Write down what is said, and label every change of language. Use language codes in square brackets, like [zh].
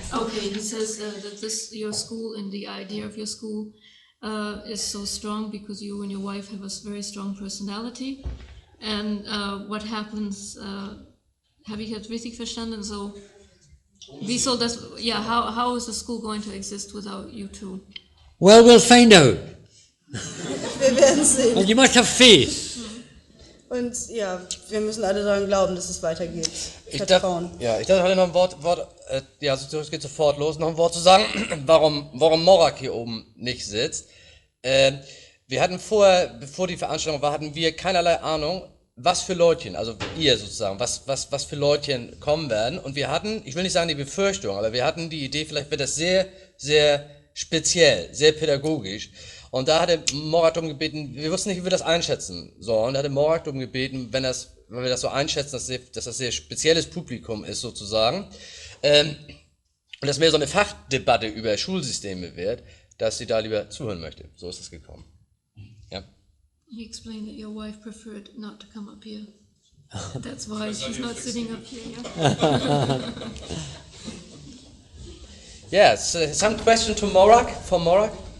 [en] Okay, he says that your school and the idea of your school is so strong because you and your wife have a very strong personality. And what happens, [de] habe ich jetzt richtig verstanden? So, wie soll das, [en] how is the school going to exist without you two? Well, we'll find out. [de] Wir werden sehen. [en] And you must have faith. [de] Und ja, wir müssen alle daran glauben, dass es weitergeht. Vertrauen. Ich dachte heute noch ein Wort, es geht sofort los, noch ein Wort zu sagen, warum Morag hier oben nicht sitzt. Wir hatten vorher, bevor die Veranstaltung war, hatten wir keinerlei Ahnung, was für Leutchen, also ihr sozusagen, was für Leutchen kommen werden. Und wir hatten, ich will nicht sagen die Befürchtung, aber wir hatten die Idee, vielleicht wird das sehr, sehr speziell, sehr pädagogisch. Und da hatte Morag darum gebeten, wir wussten nicht, wie wir das einschätzen sollen. Da hatte Morag darum gebeten, wenn wir das so einschätzen, dass das sehr spezielles Publikum ist sozusagen, und dass mehr so eine Fachdebatte über Schulsysteme wird, dass sie da lieber zuhören möchte. So ist es gekommen. Ja. [en] He explained that your wife preferred not to come up here. That's why she's not sitting up here. Yes, some question to Morag, for Morag?